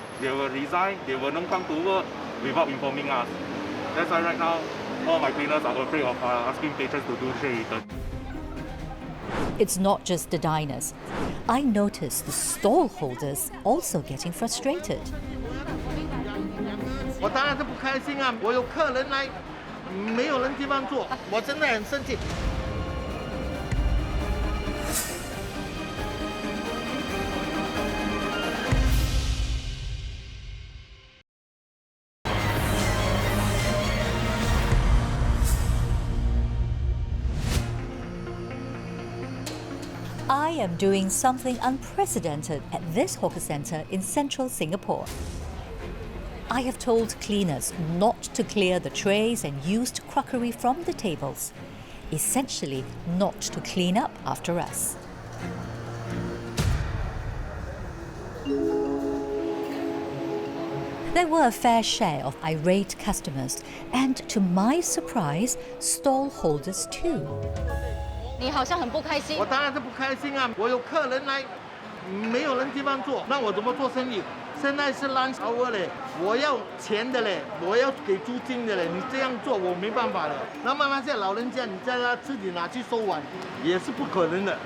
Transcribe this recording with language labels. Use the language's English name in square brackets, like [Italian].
[English] They will resign, they will not come to work without informing us. That's why right now, all my cleaners are afraid of asking patrons to do tray return. It's not just the diners. I noticed the stall holders also getting frustrated. [Chinese] 我当然是不开心啊！我有客人来，没有人地方坐，我真的很生气。 [English] I am doing something unprecedented at this hawker centre in central Singapore. I have told cleaners not to clear the trays and used crockery from the tables, essentially not to clean up after us. There were a fair share of irate customers, and to my surprise, stall holders too. [Chinese] 你好像很不开心。我当然是不开心啊！我有客人来，没有人地方坐，那我怎么做生意？现在是 [English] lunch hour [Chinese] 嘞，我要钱的嘞，我要给租金的嘞，你这样做我没办法了。那么那些老人家，你叫他自己拿去收碗，也是不可能的。